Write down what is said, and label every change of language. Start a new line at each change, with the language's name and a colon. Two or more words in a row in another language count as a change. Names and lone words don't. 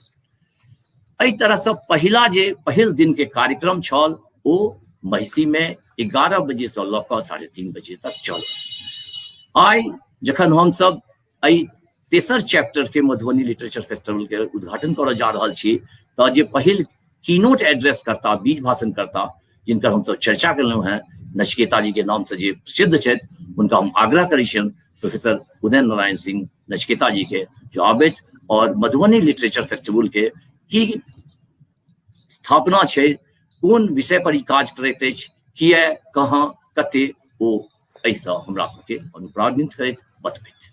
Maithili: एहि तरह से पहिल दिन के कार्यक्रम छल ओ महिषी में 11 बजे से लऽ कऽ 3:30 बजे तक चल। आइ जखन हम सब एहि तेसर चैप्टर के मधुबनी लिटरेचर फेस्टिवल के उद्घाटन करऽ जा रहल छी, तऽ जे पहिल
English: keynote address
Maithili: करता, बीज भाषण करता, जिनकर हम सब चर्चा केलहुँ हैं, नचिकेता जी के नाम से जे प्रसिद्ध छथि, उनका हम आग्रह करै छियनि प्रोफेसर उदय नारायण सिंह नचिकेता जी के जो आबैत और मधुबनी लिटरेचर फेस्टिवल के की स्थापना छै, कोन विषय पर ई काज करैत अछि, किए, कहाँ, कते, ओ एहिसँ हमरा सबके अनुप्राणित करैत बतबैत।